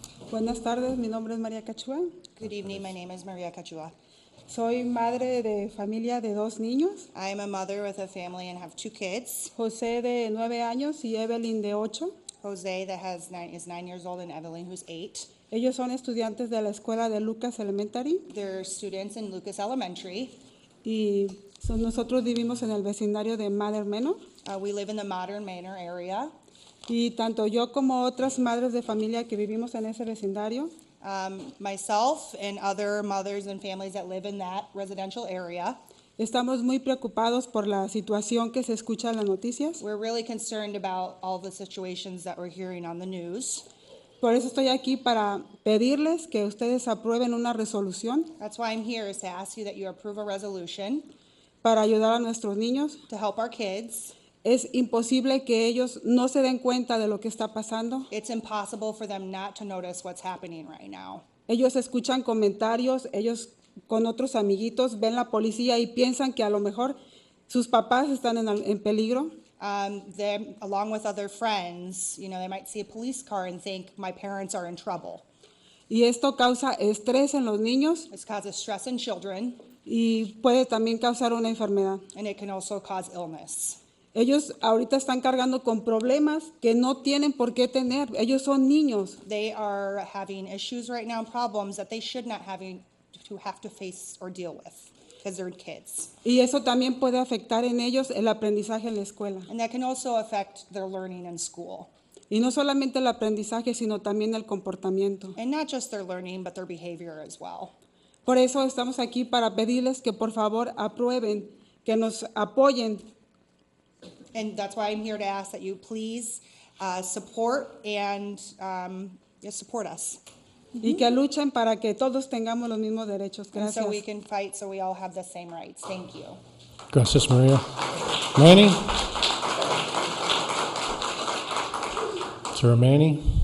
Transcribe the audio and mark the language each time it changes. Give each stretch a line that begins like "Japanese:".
Spanish: Buenas tardes, mi nombre es María Cachua.
English: Good evening, my name is Maria Cachua.
Spanish: Soy madre de familia de 2 niños.
English: I am a mother with a family and have 2 kids.
Spanish: José de 9 años y Evelyn de 8.
English: Jose that is 9 years old and Evelyn who's 8.
Spanish: Ellos son estudiantes de la escuela de Lucas Elementary.
English: They're students in Lucas Elementary.
Spanish: Y nosotros vivimos en el vecindario de Modern Manor.
English: We live in the Modern Manor area.
Spanish: Y tanto yo como otras madres de familia que vivimos en ese vecindario,
English: myself and other mothers and families that live in that residential area,
Spanish: estamos muy preocupados por la situación que se escucha en las noticias.
English: We're really concerned about all the situations that we're hearing on the news.
Spanish: Por eso estoy aquí para pedirles que ustedes aprueben una resolución.
English: That's why I'm here, is to ask you that you approve a resolution
Spanish: para ayudar a nuestros niños.
English: To help our kids.
Spanish: Es imposible que ellos no se den cuenta de lo que está pasando.
English: It's impossible for them not to notice what's happening right now.
Spanish: Ellos escuchan comentarios, ellos con otros amiguitos ven la policía y piensan que a lo mejor sus papás están en peligro.
English: Them, along with other friends, they might see a police car and think my parents are in trouble.
Spanish: Y esto causa estrés en los niños.
English: It causes stress in children.
Spanish: Y puede también causar una enfermedad.
English: And it can also cause illness.
Spanish: Ellos ahorita están cargando con problemas que no tienen por qué tener. Ellos son niños.
English: They are having issues right now, problems that they should not having to have to face or deal with because they're kids.
Spanish: Y eso también puede afectar en ellos el aprendizaje en la escuela.
English: And that can also affect their learning in school.
Spanish: Y no solamente el aprendizaje, sino también el comportamiento.
English: And not just their learning, but their behavior as well.
Spanish: Por eso estamos aquí para pedirles que por favor aprueben, que nos apoyen.
English: And that's why I'm here to ask that you please support and support us.
Spanish: Y que luchen para que todos tengamos los mismos derechos.
English: And so we
Spanish: Gracias.
English: can fight so we all have the same rights. Thank you.
Spanish: Gracias, Maria. Manny? Sarah Manny?